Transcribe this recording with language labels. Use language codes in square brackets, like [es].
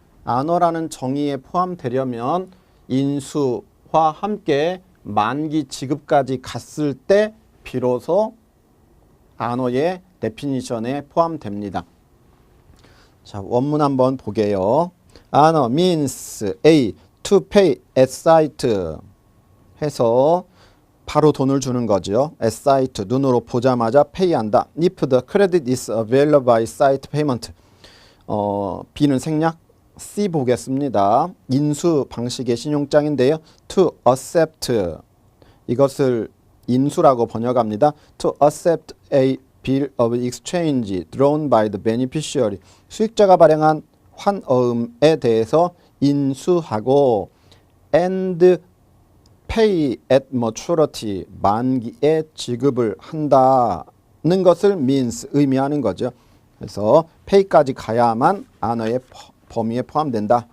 [ko] honor라는 정의에 포함되려면 인수와 함께 만기 지급까지 갔을 때 비로소 honor의 데피니션에 포함됩니다. 자, 원문 한번 보게요. [en] honor means A. to pay at sight [ko] 해서 바로 돈을 주는 거죠. at sight, 눈으로 보자마자 pay한다. [en] if the credit is available by sight payment. [ko] B는 생략, C 보겠습니다. 인수 방식의 신용장인데요. [en] to accept, [ko] 이것을 인수라고 번역합니다. [en] to accept a bill of exchange drawn by the beneficiary. [ko] 수익자가 발행한 환어음에 대해서 인수하고 [en] and pay at maturity, [ko] 만기에 지급을 한다는 것을 means, 의미하는 거죠. 그래서 pay까지 가야만 honor의 범위에 포함된다.